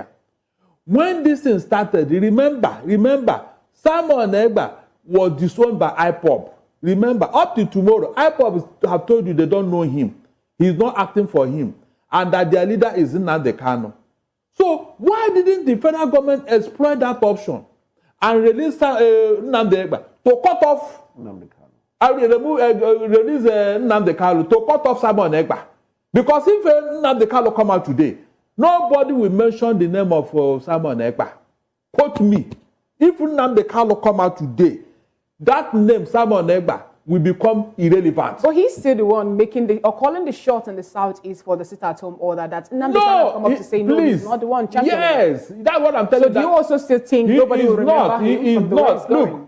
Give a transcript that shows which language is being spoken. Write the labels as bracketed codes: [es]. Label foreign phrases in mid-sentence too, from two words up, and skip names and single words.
[en] When this thing started, remember, Simon Ekpa was disowned by IPOB. Remember, up to tomorrow, IPOB have told you they don't know him. He's not acting for him. And that their leader is Nnamdi Kanu. So why didn't the federal government exploit that option and release Nnamdi Ekpa to cut off Nnamdi Kanu? Release Nnamdi Kanu to cut off Simon Ekpa. Because if Nnamdi Kanu come out today, nobody will mention the name of Simon Ekpa. Quote me. If Nnamdi Kanu come out today, that name, Simon Egba, will become irrelevant. But he's still the one making the or calling the shot in the southeast for the sit-at-home order. That Nnamdi Kanu come up to say no, he's not the one championing. Yes, that's what I'm telling you. So do you also still think nobody will remember him from the way it's going?